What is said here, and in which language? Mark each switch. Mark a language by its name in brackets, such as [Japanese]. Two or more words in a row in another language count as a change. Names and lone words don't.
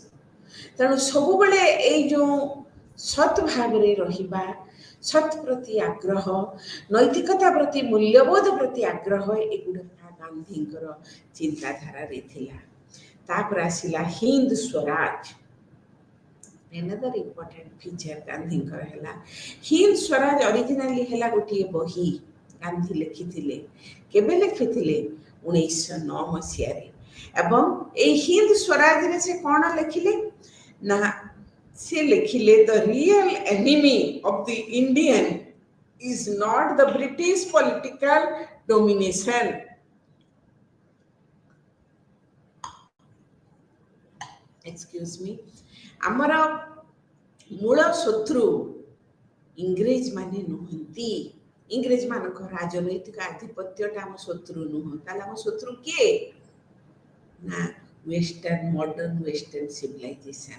[Odia] ତେଣୁ ସବୁବେଳେ ଏଇ ଯେଉଁ ସତ୍ ଭାବରେ ରହିବା, ସତ୍ ପ୍ରତି ଆଗ୍ରହ, ନୈତିକତା ପ୍ରତି, ମୂଲ୍ୟବୋଧ ପ୍ରତି ଆଗ୍ରହ, ଏଗୁଡ଼ାକ ଗାନ୍ଧୀଙ୍କର ଚିନ୍ତାଧାରାରେ ଥିଲା। ତାପରେ ଆସିଲା ହିନ୍ଦ ସ୍ୱରାଜ। [English] another important feature [Odia] ଗାନ୍ଧୀଙ୍କର ହେଲା ହିନ୍ଦ ସ୍ୱରାଜ। ଅରିଜିନାଲି ହେଲା ଗୋଟିଏ ବହି ଗାନ୍ଧୀ ଲେଖିଥିଲେ। କେବେ ଲେଖିଥିଲେ, 1909 ମସିହାରେ। ଏବଂ ଏଇ ହିନ୍ଦ ସ୍ୱରାଜରେ ସେ କ'ଣ ଲେଖିଲେ ନା, ସେ ଲେଖିଲେ [English] the real enemy of the Indian is not the British political domination. Excuse me. [Odia] ଆମର ମୂଳ ଶତ୍ରୁ ଇଂରେଜ ମାନେ ନୁହନ୍ତି। ଇଂରେଜ ମାନଙ୍କ ରାଜନୈତିକ ଆଧିପତ୍ୟଟା ଆମ ଶତ୍ରୁ ନୁହଁ। ତାହେଲେ ଆମ ଶତ୍ରୁ କିଏ ନା, [English] western, modern western civilization.